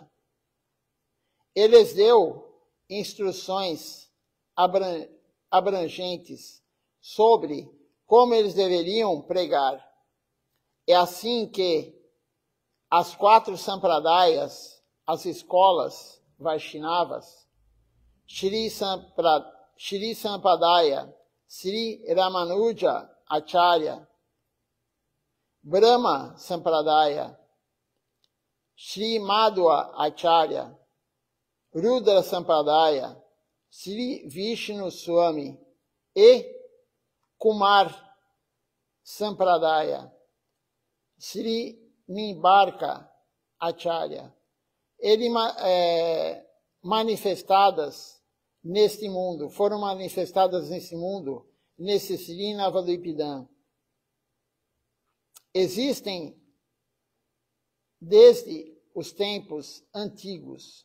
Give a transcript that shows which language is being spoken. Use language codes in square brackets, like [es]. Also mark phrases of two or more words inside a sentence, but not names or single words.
[pt] Eles deu instruções abrangentes sobre como eles deveriam pregar. É assim que as 4 sampradayas, as escolas Vaishnavas, Shri Sampadaya, Sri Ramanuja Acharya, Brahma Sampradaya, Shri Madhva Acharya, Rudra Sampradaya, Sri Vishnu Swami e Kumar Sampradaya, Sri Nimbarka Acharya, manifestadas neste mundo, foram manifestadas nesse mundo, nesse Sri Navadvipa. Existem desde os tempos antigos.